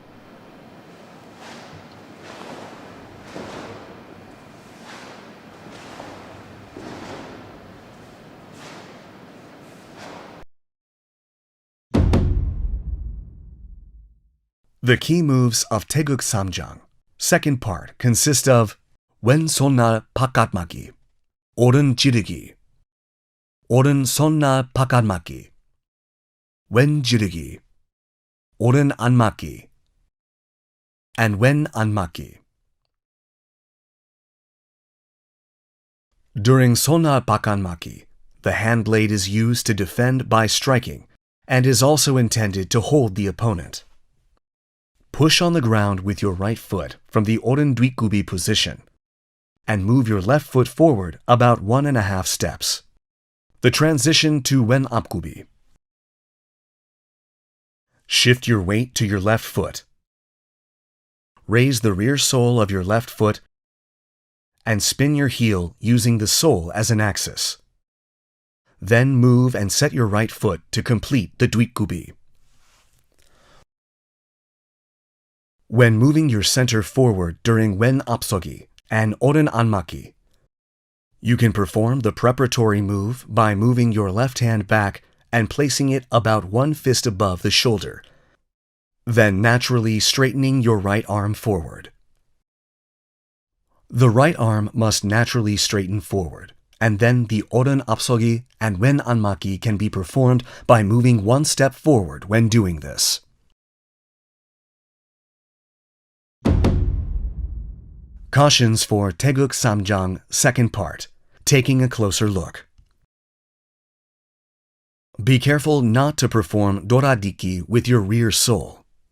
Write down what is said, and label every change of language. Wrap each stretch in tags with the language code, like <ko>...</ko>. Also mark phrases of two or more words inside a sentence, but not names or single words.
<en>The key moves of Taegeuk Samjang, second part, consist of</en> <ko>왼 손날 바깥막기, 오른 주도기, 오른 손날 바깥막기, 왼 주도기, 오른 안막기,</ko> <en>and</en> <ko>왼 안막기.</ko> <en>During</en> <ko>손날 바깥막기,</ko> <en>the hand blade is used to defend by striking and is also intended to hold the opponent. Push on the ground with your right foot from the</en> <ko>오른 뒷굽이</ko> <en>position and move your left foot forward about 1.5 steps. The transition to</en> <ko>왼 앞굽이.</ko> <en>Shift your weight to your left foot. Raise the rear sole of your left foot and spin your heel using the sole as an axis. Then move and set your right foot to complete the duikgubi. When moving your center forward during</en> <ko>왼 앞서기</ko> <en>and</en> <ko>오른 안막기,</ko> <en>you can perform the preparatory move by moving your left hand back and placing it about one fist above the shoulder, then naturally straightening your right arm forward. The right arm must naturally straighten forward, and then the</en> <ko>오른 앞서기</ko> <en>and</en> <ko>왼 안막기</ko> <en>can be performed by moving one step forward when doing this. Cautions for Taegeuk Samjang, second part, taking a closer look. Be careful not to perform doradiki with your rear sole.</en>